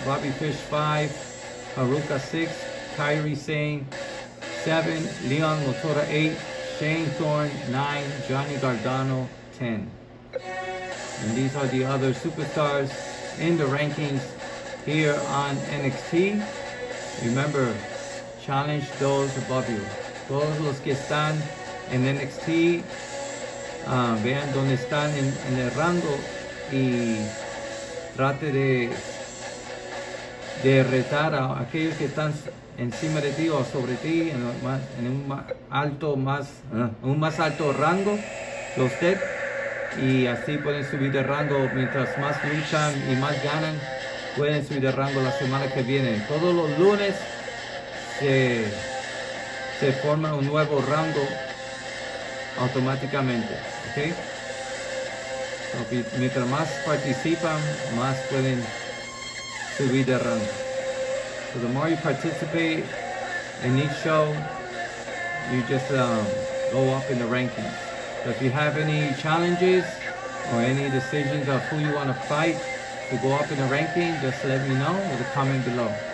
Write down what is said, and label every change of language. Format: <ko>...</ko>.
<en>Bobby Fish 5. Haruka 6. Kairi Sane 7. Leon Motora 8. Shane Thorne 9. Johnny Gargano 10. And these are the other superstars in the rankings here on NXT. Remember, challenge those above you.</en> <es>Todos los que están en NXT, vean dónde están en el rango y trate de retar a aquellos que están encima de ti o sobre ti en un más alto rango que usted, y así pueden subir de rango. Mientras más luchan y más ganan, pueden subir de rango la semana que viene. Todos los lunes se forma un nuevo rango automáticamente. ¿Okay? So, mientras más participan, más pueden subir de rango.</es> <en>So the more you participate in each show, you just go up in the rankings. So if you have any challenges or any decisions of who you want to fight to go up in the ranking, just let me know with a comment below.</en>